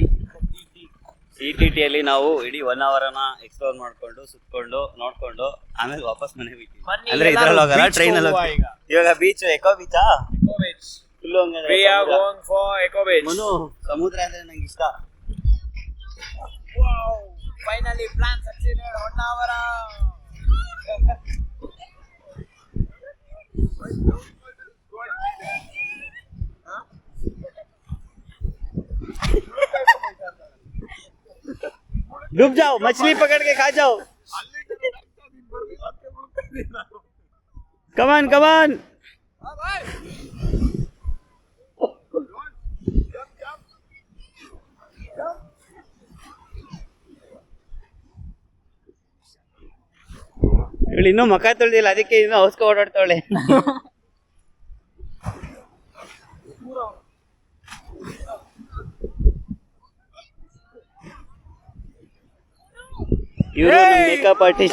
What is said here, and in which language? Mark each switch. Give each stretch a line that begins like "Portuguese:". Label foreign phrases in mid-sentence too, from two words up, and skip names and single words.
Kannada: ಈ ಟಿಟಿಯಲ್ಲಿ ನಾವು ಇಡೀ 1 hour ಎಕ್ಸ್ಪ್ಲೋರ್ ಮಾಡ್ಕೊಂಡು, ಸುತ್ಕೊಂಡು, ನೋಡ್ಕೊಂಡು ಆಮೇಲೆ ವಾಪಸ್ ಮನೆಗೆ ಹೋಗ್ತೀವಿ. ಅಂದ್ರೆ ಇದ್ರಲ್ಲಿ ಹೋಗಲ್ಲ, ಟ್ರೈನ್ ಅಲ್ಲಿ ಹೋಗ್ತೀವಿ. ಇವಾಗ ಬೀಚ್, ಎಕೋ ಬೀಚಾ? ಫುಲ್ಲು ಹಂಗಂದ್ರೆ ಸಮುದ್ರ ಅಂದ್ರೆ ನಂಗೆ ಇಷ್ಟ.
English: finally plan succeeded Honnavara.
Hindi: डूब जाओ, मछली पकड़ के खा जाओ.
English: come on come on.
Kannada: ಇವಳು ಇನ್ನೂ ಮಕ ತೊಳ್ದಿಲ್ಲ, ಅದಕ್ಕೆ ಇನ್ನೂ ಔಸ್ಕೊ ಓಡಾಡ್ತಾವಳೆ. ಇವರು
English: makeup artist.